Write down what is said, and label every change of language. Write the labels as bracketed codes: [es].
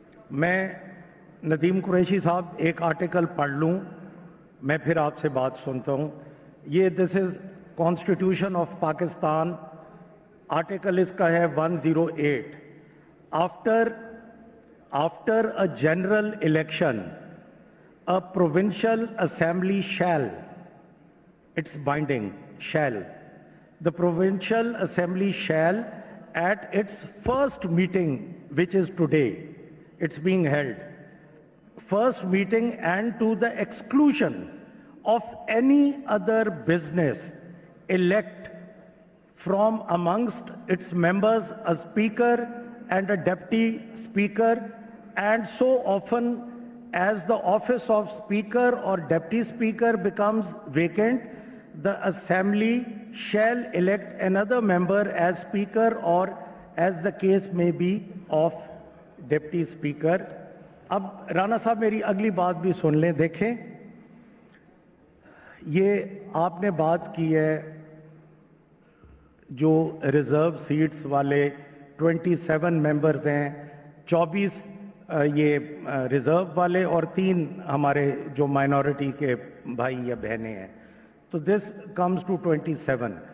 [ur] میں ندیم قریشی صاحب ایک آرٹیکل پڑھ لوں, میں پھر آپ سے بات سنتا ہوں. [en] یہ this is constitution of Pakistan, [ur] آرٹیکل اس کا ہے [en] 108. After a general election, a provincial assembly shall, it's binding, shall, the provincial assembly shall at its first meeting, which is today, it's being held, first meeting and to the exclusion of any other business, elect from amongst its members a speaker and a deputy speaker, and so often as the office of speaker or deputy speaker becomes vacant, the assembly shall elect another member as speaker or as the case may be of deputy speaker. [ur] اب رانا صاحب میری اگلی بات بھی سن لیں. دیکھیں, یہ آپ نے بات کی ہے جو ریزرو سیٹس والے 27 ممبرز ہیں, 24 یہ ریزرو والے اور 3 ہمارے جو مائنورٹی کے بھائی یا بہنیں ہیں, تو [en] This comes to 27.